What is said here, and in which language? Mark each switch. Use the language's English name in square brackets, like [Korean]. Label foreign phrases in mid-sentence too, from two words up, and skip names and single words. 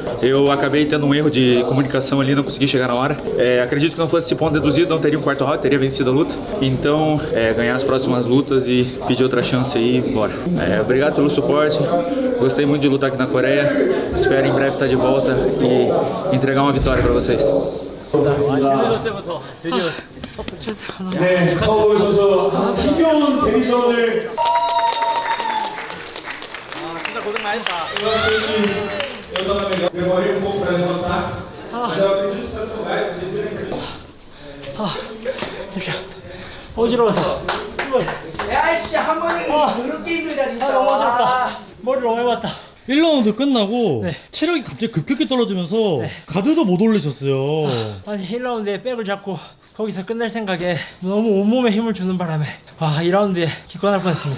[Portuguese] Eu acabei tendo um erro de comunicação ali, não consegui chegar na hora. Acredito que não fosse esse ponto deduzido, não teria um quarto round, teria vencido a luta. Então, ganhar as próximas lutas e pedir outra chance aí e bora. Obrigado pelo suporte. Gostei muito de lutar aqui na Coreia. Espero em breve estar de volta e entregar uma vitória para vocês. [Korean] 네, 카우보이 선수 힘겨운 데뷔전을 [Portuguese] Demorei um pouco para levantar, mas eu acredito que tanto vai, vocês viram. [Korean] 어지러워서. 야이씨 한 번에 그렇게 힘들다 진짜. 너무 어지럽다. 머리 너무 해봤다. 1라운드 끝나고 체력이 갑자기 급격히 떨어지면서 가드도 못 올리셨어요. 아니 1라운드에 백을 잡고 거기서 끝낼 생각에 너무 온몸에 힘을 주는 바람에 2라운드에 기권할 뻔했습니다.